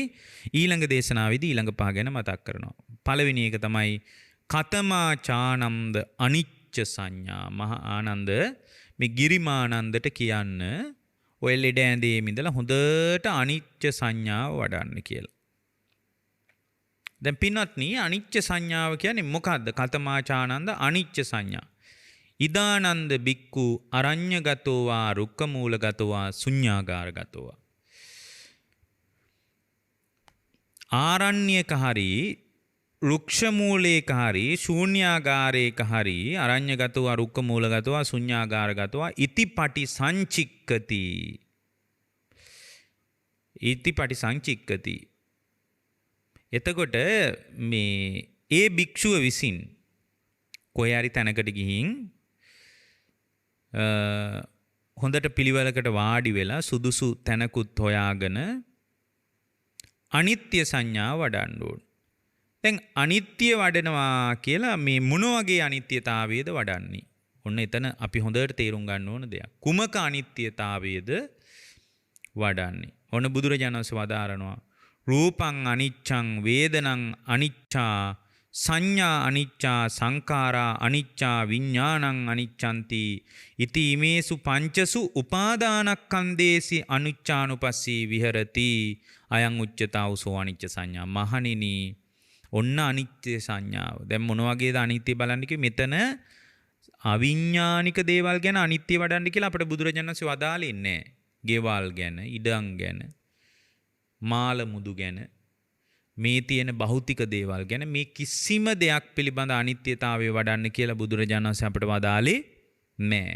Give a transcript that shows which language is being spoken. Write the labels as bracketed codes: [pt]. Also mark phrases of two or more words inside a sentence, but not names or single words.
[si] ඊළඟ දේශනාවේදී ඊළඟ පහ ගැන මතක් කරනවා. පළවෙනි එක තමයි [pi] කතමා චානන්ද අනිච්ච සංඥා. [si] මහා ආනන්ද මේ ගිරිමානන්දට කියන්න ඔය ලෙඩ ඇඳේම ඉඳලා හොඳට අනිච්ච සංඥාව වඩන්න කියලා. දැන් පින්වත්නි අනිච්ච සංඥාව කියන්නේ මොකද්ද? [pi] කතමාචානන්ද අනිච්ච සංඥා. ඉදානන්ද බික්කු අරඤ්‍යගතෝ වා රුක්කමූලගතෝ වා ශුඤ්ඤාගාරගතෝ වා. [si] ආරණ්‍යක හරි රුක්ෂමූලේක හරි ශූන්‍යාගාරේක හරි [pi] අරඤ්‍යගතෝ වා රුක්කමූලගතෝ වා ශුඤ්ඤාගාරගතෝ වා ඉතිපටි සංචික්කති. ඉතිපටි සංචික්කති. [si] එතකොට මේ ඒ භික්ෂුව විසින් කොහේ හරි තැනකට ගිහින් හොඳට පිළිවෙලකට වාඩි වෙලා සුදුසු තැනකුත් හොයාගෙන අනිත්‍ය සංඥාව වඩන්න ඕන. දැන් අනිත්‍ය වඩනවා කියලා මේ මොන වගේ අනිත්‍යතාවයේද වඩන්නේ? ඔන්න එතන අපි හොඳට තේරුම් ගන්න ඕන දෙයක්. කුමක අනිත්‍යතාවයේද වඩන්නේ? ඔන්න බුදුරජාණන් වහන්සේ වදාරනවා [pi] රූපං අනිච්ඡං වේදනං අනිච්ඡා සංඥා අනිච්ඡා සංඛාරා අනිච්ඡා විඥානං අනිච්ඡන්ති ඉති මේසු පංචසු උපාදානස්කන්ධේසි අනිච්ඡානුපස්සී විහෙරති අයං උච්චතාවසෝ අනිච්ච සංඥා. [si] මහණෙනි ඔන්න අනිත්‍ය සංඥාව. දැන් මොන වගේද අනිත්‍ය බලන්න කිව්වේ? මෙතන අවිඥානික දේවල් ගැන අනිත්‍ය වඩන්න කියලා අපිට බුදුරජාණන් වහන්සේ වදාළේ නැහැ. ගෙවල් ගැන, ඉඩම් ගැන, මාල මුදු ගැන, මේ තියෙන භෞතික දේවල් ගැන මේ කිසිම දෙයක් පිළිබඳ අනිත්‍යතාවය වඩන්න කියලා බුදුරජාණන් වහන්සේ අපිට වදාළේ නැහැ.